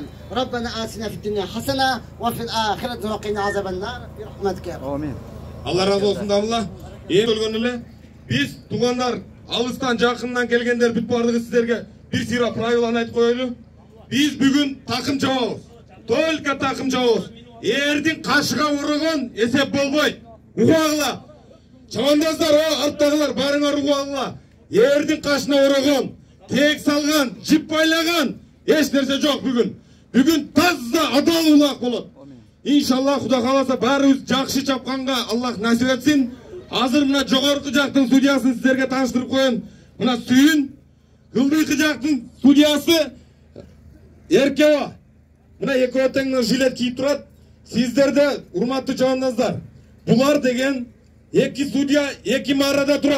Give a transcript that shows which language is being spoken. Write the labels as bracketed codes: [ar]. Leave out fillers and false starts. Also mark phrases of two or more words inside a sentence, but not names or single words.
[ar] ربنا آتنا في الدنيا حسنة وفي الآخرة وقنا عذاب النار برحمتك. Амин. [ky] Алла разы болсын дамла. Эң өлгөн эле биз туугандар, алыстан жакындан келгендер бүт бардыгы сиздерге бир сыйра правиланы айтып коелу. Биз бүгүн такым чабабыз. Только такым чабабыз. Эрдин кашыга ураган эсеп болбойт. Угагыла. Чабандаздар, арттагылар барыңар угагыла. Эрдин кашына ураган, тек салган, жип байлаган эч нерсе жок бүгүн. Бүгүн таза адал улак болот. Иншаллах Худа каласа barыбыз жакшы чапканга Аллах насип этсин. Азыр мына жогорку жактын судьясын сиздерге тааныштырып коеюн. Мына Сүйүн, Кылдыйкы жактын судьясы Эркева. Мына экөө тең жилет кийип турат. Сиздерде урматтуу чабандаздар, булар деген эки судья эки марада турат.